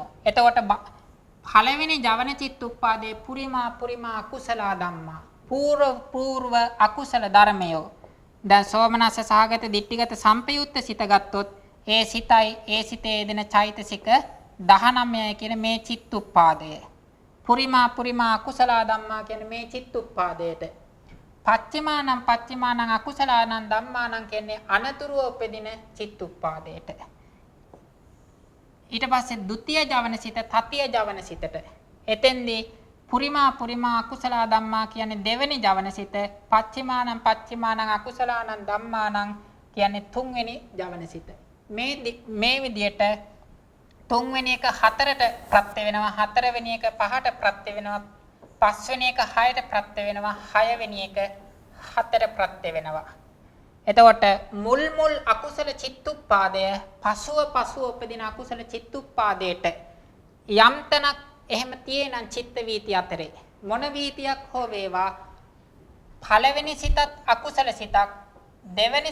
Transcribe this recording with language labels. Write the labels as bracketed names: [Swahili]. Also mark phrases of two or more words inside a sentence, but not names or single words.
[Sinhala] එතකොට පළවෙනි ජවන චිත්ත උප්පාදේ [Pali] පුරිමා අකුසල ධම්මා. [Sinhala] පූර්ව අකුසල ධර්මයෝ. දැන් සෝමනස්ස සහගත දිට්ඨිගත සම්පයුත්ත සිත ගත්තොත් ඒ සිතයි ඒ සිතේ දෙන චෛතසික 19 කියන මේ චිත්ත උප්පාදය. [Pali] පුරිමා අකුසල ධම්මා [Sinhala] කියන මේ චිත්ත උප්පාදයට [Pali] පච්චිමානං අකුසලානං ධම්මානං [Sinhala] කියන්නේ අනතුරුව උපදින චිත්ත උප්පාදයට. ඊට පස්සේ ဒုတိ ය ජවන සිත තතිය ජවන සිතට. එතෙන්දී [Pali] පුරිමා අකුසල ධම්මා [Sinhala] කියන්නේ දෙවෙනි ජවන සිත. [Pali] පච්චිමානං අකුසලානං ධම්මානං [Sinhala] කියන්නේ තුන්වෙනි ජවන සිත. මේ විදියට තුන්වෙනි එක හතරට ප්‍රත්‍ය වෙනවා. හතරවෙනි එක පහට ප්‍රත්‍ය වෙනවා. පස්වෙනි එක 6ට ප්‍රත්‍ය වෙනවා. 6 වෙනි එක 4ට ප්‍රත්‍ය වෙනවා. එතකොට මුල් අකුසල චිත්තුප්පාදය පසුව උපදින අකුසල චිත්තුප්පාදයට යම් තැනක් එහෙම තියෙනම් චිත්ත වීති අතරේ මොන වීතියක් හෝ වේවා පළවෙනි සිතත් අකුසල සිතක් දෙවෙනි